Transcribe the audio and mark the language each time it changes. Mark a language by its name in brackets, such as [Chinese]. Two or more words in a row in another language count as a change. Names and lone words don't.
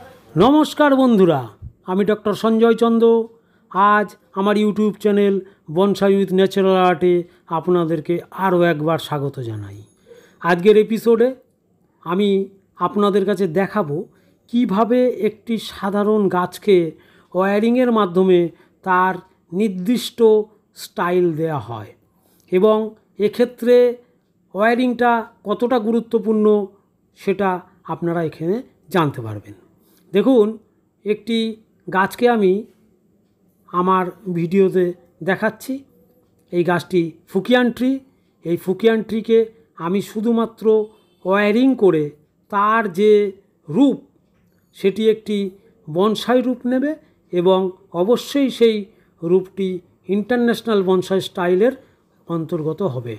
[Bangla] নমস্কার বন্ধুরা আমি ডক্টর সঞ্জয় চন্দ আজ আমার [English] YouTube channel [Bangla] বনসাই উইথ ন্যাচারাল আর্টে আপনাদেরকে আরো একবার স্বাগত জানাই। আজকের এপিসোডে আমি আপনাদের কাছে দেখাবো কিভাবে একটি সাধারণ গাছকে ওয়্যারিংয়ের মাধ্যমে তার নির্দিষ্ট স্টাইল দেয়া হয় এবং এক্ষেত্রে ওয়্যারিংটা কতটা গুরুত্বপূর্ণ সেটা আপনারা এখানে জানতে পারবেন। দেখুন একটি গাছকে আমি আমার ভিডিওতে देखाচ্ছি। এই গাছটি ফুকিয়ান ট্রি। এই ফুকিয়ান ট্রিকে আমি শুধুমাত্র ওয়্যারিং করে তার যে রূপ সেটি একটি বনসাই রূপ নেবে এবং অবশ্যই সেই রূপটি [English] international bonsai [Bangla] স্টাইলের অন্তর্গত হবে।